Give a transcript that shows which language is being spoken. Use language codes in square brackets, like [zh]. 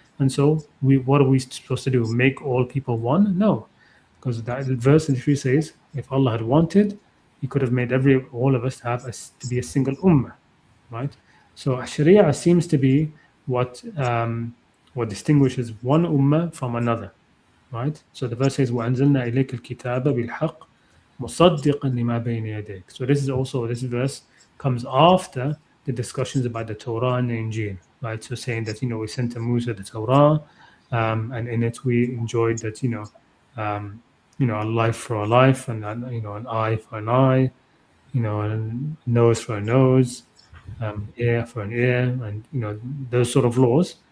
[en] And so what are we supposed to do? Make all people one? No. Because that verse literally says, if Allah had wanted, He could have made all of us to be a single ummah, right? So Sharia seems to be what distinguishes one ummah from another, right? So the verse says, [ar] وَأَنزَلْنَا إِلَيْكَ الْكِتَابَ بِالْحَقِّ مُصَدِّقًا لِمَا بَيْنَ يَدَيْكَ. [en] So this verse comes after the discussions about the Torah and the Injil, right? So saying that, we sent to Musa the Torah, and in it we enjoyed that, a life for a life, and an eye for an eye, a nose for a nose, ear for an ear, and those sort of laws.